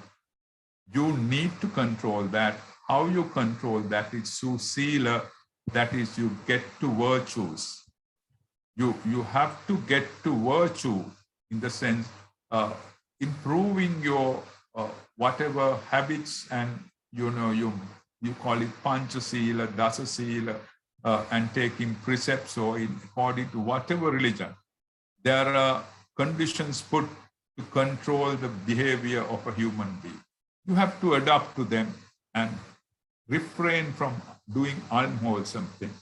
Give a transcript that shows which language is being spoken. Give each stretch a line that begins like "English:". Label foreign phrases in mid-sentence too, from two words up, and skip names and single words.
English: You need to control that. How you control that is through sila, that is you get to virtues. You have to get to virtue in the sense improving your whatever habits, and you call it
Pali: pancha sila, dasa sila,
English: and taking precepts or in according to whatever religion. There are conditions put to control the behavior of a human being. You have to adapt to them and refrain from doing unwholesome things.